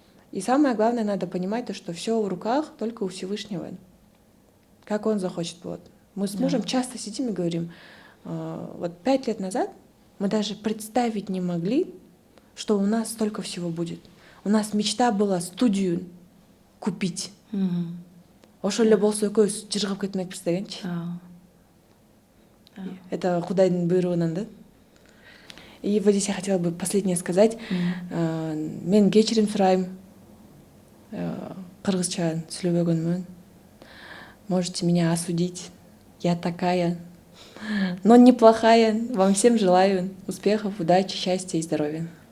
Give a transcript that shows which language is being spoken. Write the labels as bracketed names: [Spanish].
[Russian] И самое главное, надо понимать то, что все в руках только у Всевышнего. Как он захочет. Вот. Мы с мужем часто сидим и говорим, вот 5 лет назад мы даже представить не могли, что у нас столько всего будет. У нас мечта была студию купить. [Kyrgyz] Ошо эле болсо экөөбүз жыргап кетмекпиз дегенчи. Это Кудайдын буйругунан, да? [Russian] И вот здесь я хотела бы последнее сказать. [Kyrgyz] Мен кечирим сурайм. Кыргызча сүйлөбөгөнмүн. [Russian] Можете меня осудить. Я такая, но неплохая. Вам всем желаю успехов, удачи, счастья и здоровья.